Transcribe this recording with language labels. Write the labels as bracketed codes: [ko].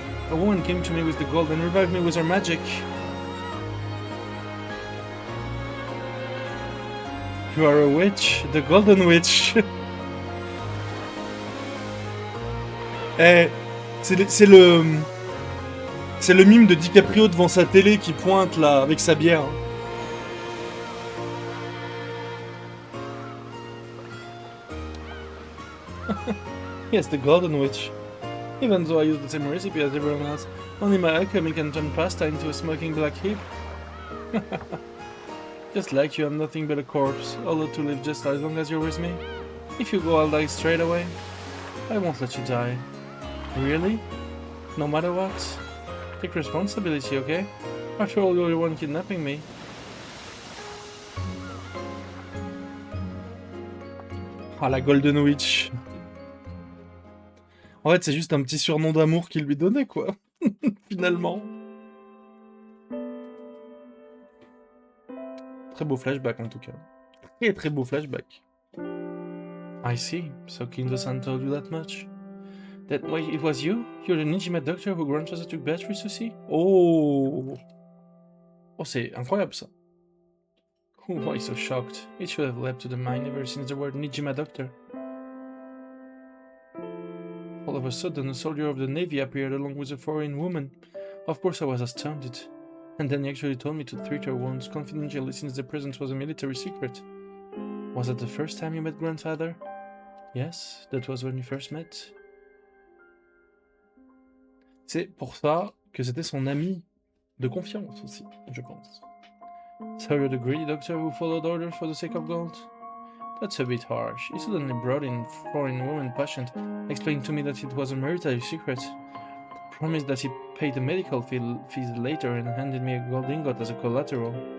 [en] A woman came to me with the gold and revived me with her magic. You are a witch, the golden witch. Eh, [fr] C'est le mime de DiCaprio devant sa télé qui pointe là avec sa bière. [en] Yes, the Golden Witch. Even though I use the same recipe as everyone else, only my alchemy can turn pasta into a smoking black heap. Just like you, I'm nothing but a corpse, allowed to live just as long as you're with me. If you go, I'll die straight away. I won't let you die. Really? No matter what? Take responsibility, okay? After all, you're the one kidnapping me. [fr] Ah, la Golden Witch. En fait, c'est juste un petit surnom d'amour qu'il lui donnait, quoi. Finalement. Très beau flashback, en tout cas. Très très beau flashback. [en] I see. So Kinzo-san told you that much? That why it was you? You're the Nijima doctor who grandfather took Beatrice to see? Oh! [fr] Oh, c'est incroyable, ça. [en] Why so shocked? It should have leapt to the mind ever since the word Nijima doctor. All of a sudden, a soldier of the Navy appeared along with a foreign woman. Of course, I was astounded. And then he actually told me to treat her wounds confidentially since the present was a military secret. Was that the first time you met grandfather? Yes, that was when you first met. [fr] C'est pour ça que c'était son ami de confiance aussi, je pense. [en] So you're the greedy doctor who followed orders for the sake of gold? That's a bit harsh. He suddenly brought in foreign woman patient, explained to me that it was a military secret, promised that he paid the medical fees later and handed me a gold ingot as a collateral.